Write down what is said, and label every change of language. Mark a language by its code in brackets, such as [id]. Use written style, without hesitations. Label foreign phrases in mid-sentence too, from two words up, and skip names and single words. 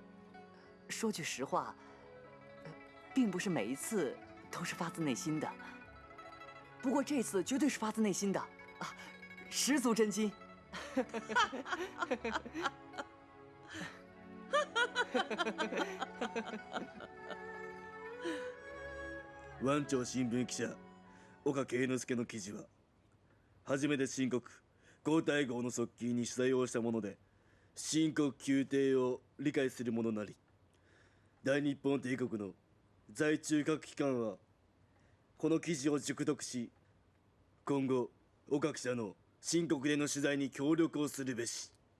[zh] 说句实话，并不是每一次都是发自内心的。不过这次绝对是发自内心的，啊，十足真心。 [ja] 湾町新聞記者岡圭之助の記事は初めて新国皇太后の側近に取材をしたもので、新国宮廷を理解する者なり、大日本帝国の在中各機関はこの記事を熟読し、今後岡記者の新国での取材に協力をするべし。